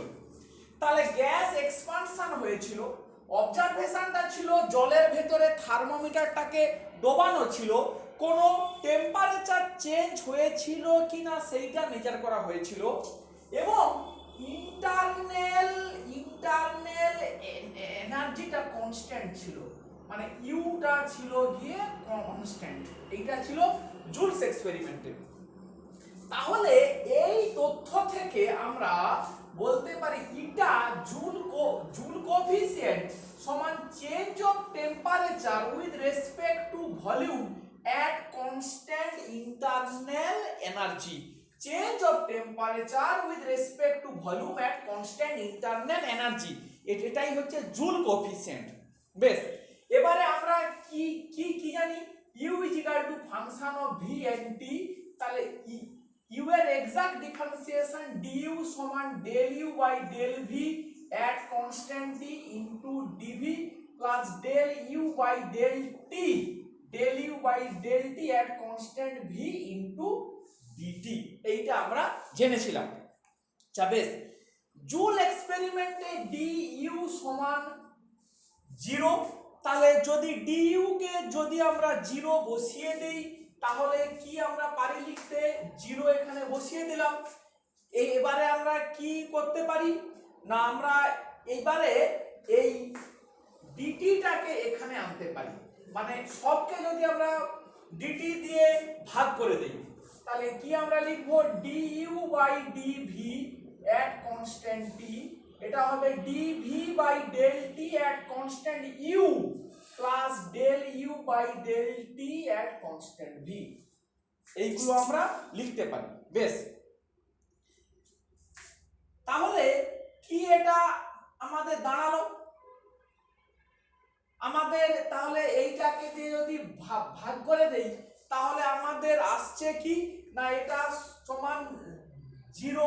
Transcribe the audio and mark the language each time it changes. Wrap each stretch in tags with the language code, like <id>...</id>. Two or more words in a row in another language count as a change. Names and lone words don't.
<bn>তাহলে গ্যাস এক্সপানশন হয়েছিল, অবজারভেশনটা ছিল জলের ভেতরে থার্মোমিটারটাকে ডোবানো ছিল, কোনো</bn> <en>temperature change</en> <bn>হয়েছিল কিনা সেইটা মেজার করা হয়েছিল এবং ইন্টারনাল এনার্জিটা কনস্ট্যান্ট ছিল, মানে ইউটা ছিল গিয়ে কনস্ট্যান্ট। এইটা ছিল জুলস এক্সপেরিমেন্টে। তাহলে এই তথ্য থেকে আমরা বলতে পারি ইটা</bn> <en>Joule coefficient</en> <bn>সমান</bn> <en>change of temperature with respect to volume at constant internal energy. Change of temperature with respect to volume at constant internal energy,</en> <bn>এটাই হচ্ছে</bn> <en>Joule coefficient.</en> <bn>বেশ, এবারে আমরা কি কি কি জানি,</bn> <en>u is equal to function of v and t।</en> <bn>তাহলে u এর</bn> <en>exact differentiation</en> <bn>du সমান</bn> <en>del u by del v at constant t into dv plus del u by del t del u by del t at constant v into dt।</en> <bn>এইটা আমরা জেনেছিলাম। আচ্ছা বেশ, জুল এক্সপেরিমেন্টে du সমান 0। তাহলে যদি du কে যদি আমরা 0 বসিয়ে দেই তাহলে কি আমরা পারি লিখতে, 0 এখানে বসিয়ে দিলাম। এবারে আমরা কি করতে পারি না, আমরা এইবারে এই dt টাকে এখানে আনতে পারি, মানে সবকে যদি আমরা dt দিয়ে ভাগ করে দেই তাহলে কি আমরা লিখব</bn> <en>du by dv at constant t,</en> <bn>এটা হবে</bn> <en>dv by del t at constant u plus del u by del t at constant v।</en> <bn>এইগুলো আমরা লিখতে পারি। বেশ, তাহলে কি এটা আমাদের দাঁড়ালো, আমাদের তাহলে এইটাকে দিয়ে যদি ভাগ করে দেই তাহলে আমাদের আসছে কি না, এটা সমান 0।</bn>